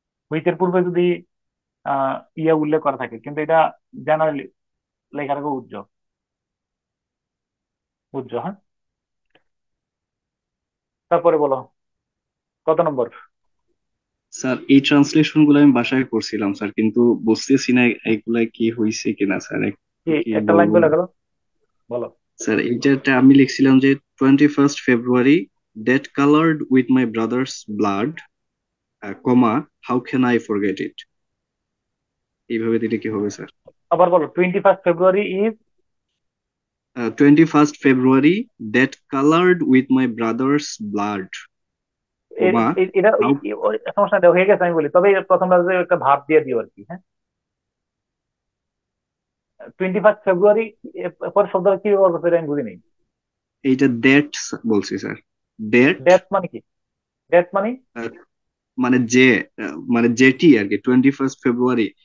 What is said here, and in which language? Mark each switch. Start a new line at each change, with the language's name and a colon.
Bangla: হুইচের পূর্বে যদি ইয়ে উল্লেখ করা থাকে, কিন্তু এটা জেনারেলি লেখা থাকে উজ্জ্বল, উজ্জ্বল। হ্যাঁ, তারপরে বলো কত নম্বর? স্যার এই ট্রান্সলেশন গুলো আমি বাসায় করছিলাম স্যার, কিন্তু বুঝতেছি না এগুলা কি হয়েছে কিনা স্যার, কি একটা লাইন বলবো? বলে গেল, বলো। স্যার এইটাতে আমি লিখছিলাম যে 21 ফেব্রুয়ারি
English: that colored with my brother's blood, comma, how can I forget it?
Bangla: এইভাবে দিলে কি হবে স্যার? আবার বলো, 21 February is
English: 21 February that colored with my brother's blood, comma,
Bangla: এটা
English: how
Bangla: সমস্যা নেই, হয়ে গেছে, আমি বলি। তবে প্রথমটা একটা ভাব দিয়ে দিও আর কি। হ্যাঁ, 21 ফেব্রুয়ারি পরে শব্দটা কি ব্যবহার করতে আমি বুঝি নেই। এইটা that বলছি স্যার, that ডেথ মানে কি? ডেথ মানে মানে যে মানে যেটি আর কি 21 ফেব্রুয়ারি